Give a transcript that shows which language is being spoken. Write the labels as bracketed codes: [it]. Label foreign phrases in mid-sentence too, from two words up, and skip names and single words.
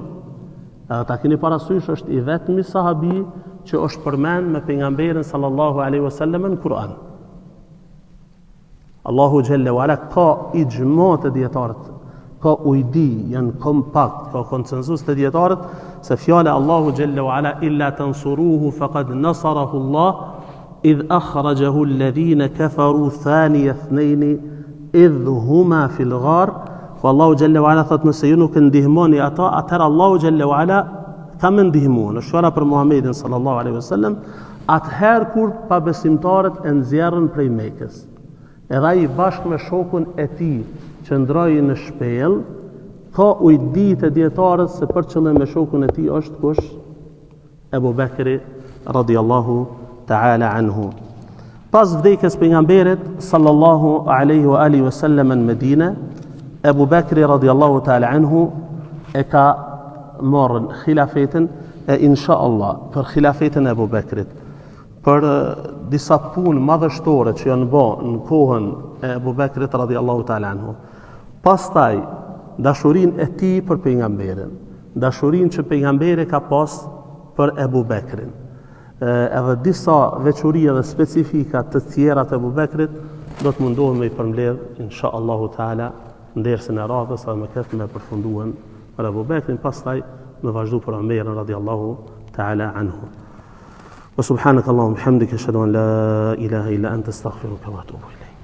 [sq] Edhe ta keni parasysh është i vetmi sahabi që është përmend me pejgamberin [ar] صلى الله عليه وسلم [sq] në Kur'an. [ar] الله جل وعلا [sq] ka ijma të dietarët, ka ujdi, janë kompakt, ka konsensus të dietarët se fjala [ar] الله جل وعلا إلا تنصروه فقد نصره الله إذ أخرجه الذين كفروا ثاني اثنين إذ هما في الغار. الله جل وعلا [sq] thot nëse ju nuk ndihmoni ata, atëherë [ar] الله جل وعلا [sq] ka më ndihmuar. Në shora për Muhammedin [ar] صلى الله عليه وسلم, [sq] atëherë kur pabesimtarët e nxjerrën prej Mekës. Edhe ai bashkë me shokun e tij që ndroi në shpellë, ka ujdi të dietarët se për qëllim me shokun e tij është kush? [ar] Ebu Bekri رضي الله تعالى عنه. [sq] Pas vdekjes pejgamberit [ar] صلى الله عليه وآله وسلم [sq] në Medinë, Ebu Bekri [ar] رضي الله تعالى عنه [sq] e ka marrën khilafetin e inshallah për khilafetin e Ebu Bekrit, për disa punë madhështore që janë bërë në kohën e Ebu Bekrit [ar] رضي الله تعالى عنه. [sq] Pastaj dashurinë e tij për pejgamberin, dashurinë që pejgamberi ka pas për Ebu Bekrin, edhe disa veçori dhe specifika të tjera të Ebu Bekrit do të mundohem me i përmbledh [ar] إن شاء الله تعالى [sq] në dersën e radhës, edhe me këtë me përfunduan për Ebu Bekrin, pastaj me vazhdu për Omerin [ar] رضي الله تعالى عنه. وسبحانك اللهم وبحمدك أشهد أن لا إله إلا أنت أستغفرك وأتوب إليك.